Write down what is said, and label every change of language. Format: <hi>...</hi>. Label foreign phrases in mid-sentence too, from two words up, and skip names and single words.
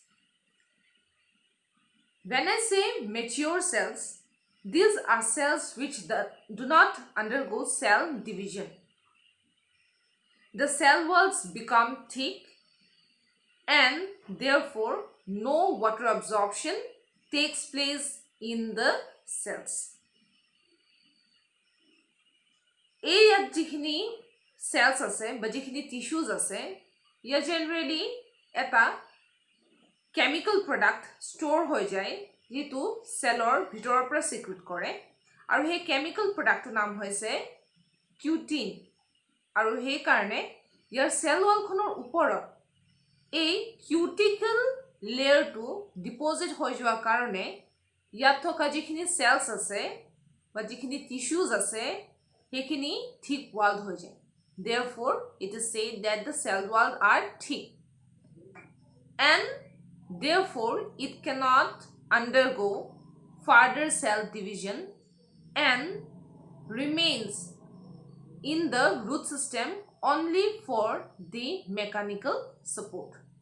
<en>When I say mature cells, these are cells which do not undergo cell division. The cell walls become thick and therefore no water absorption takes place in the cells.</en> <as>ইয়াত যিখিনি cells আছে বা যিখিনি tissues আছে, ইয়া generally এটা</as> <en>chemical product store</en> <as>হৈ যায় যেটো cellৰ ভিতৰৰ পৰা secrete কৰে, আৰু সেই</as> <en>chemical product</en> <as>নাম হৈছে cutin, আৰু সেই কাৰণে ইয়াৰ</as> <en>cell wall</en> <as>খনৰ ওপৰত এই</as> <en>cuticle layer to deposit</en> <as>হৈ যোৱাৰ কাৰণে ইয়াত থকা যিখিনি cells আছে বা যিখিনি tissues আছে সেইখিনি</as> <en>thick walled</en> <as>হৈ যায়.</as> <en>Therefore it is said that the cell walls are thick, and therefore it cannot undergo further cell division and remains in the root system only for the mechanical support.</en>